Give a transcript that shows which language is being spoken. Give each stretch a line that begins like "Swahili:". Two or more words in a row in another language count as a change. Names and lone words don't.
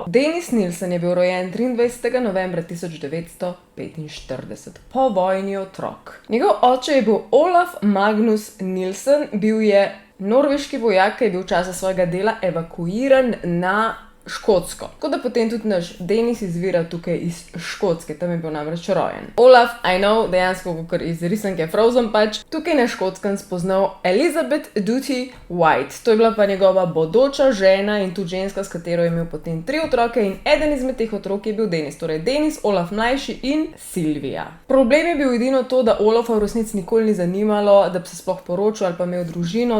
Slovenian: Denis Nilsen je bil rojen 23. novembra 1945, po vojni otrok. Njegov oče je bil Olaf Magnus Nilsen, bil je norveški vojak, ki je bil v času svojega dela evakuiran na Škotsko. Tako da potem tudi naš Denis izvira tukaj iz Škotske, tam je bil namreč rojen.
English: Olaf, I know,
Slovenian: dejansko kakor iz risanke Frozen pač, tukaj na Škotskem spoznal Elizabeth Duty White. To je bila pa njegova bodoča žena in tudi ženska, s katero je imel potem 3 otroke in eden izmed teh otrok je bil Denis. Torej Denis, Olaf mlajši in Silvija. Problem je bil edino to, da Olafa v resnici nikoli ni zanimalo, da bi se sploh poročil ali pa imel družino.